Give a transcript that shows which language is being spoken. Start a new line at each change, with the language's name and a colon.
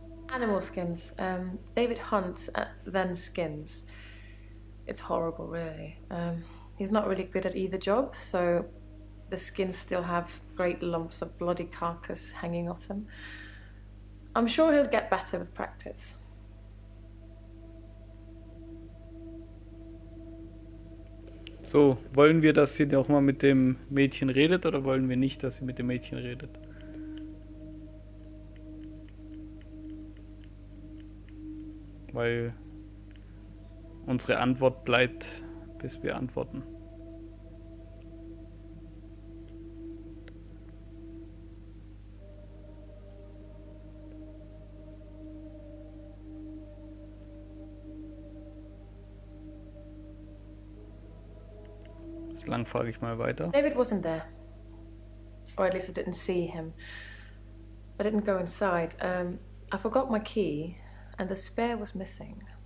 English: Animal skins. David hunts, then skins. It's horrible, really. He's not really good at either job, so the skins still have great lumps of bloody carcass hanging off them. I'm sure he'll get better with practice.
German: So, wollen wir, dass sie noch mal mit dem Mädchen redet oder wollen wir nicht, dass sie mit dem Mädchen redet? Weil unsere Antwort bleibt, bis wir antworten. Lang frage ich mal weiter.
English: David wasn't there. Or at least I didn't see him. I didn't go inside. I forgot my key, and the spare was missing.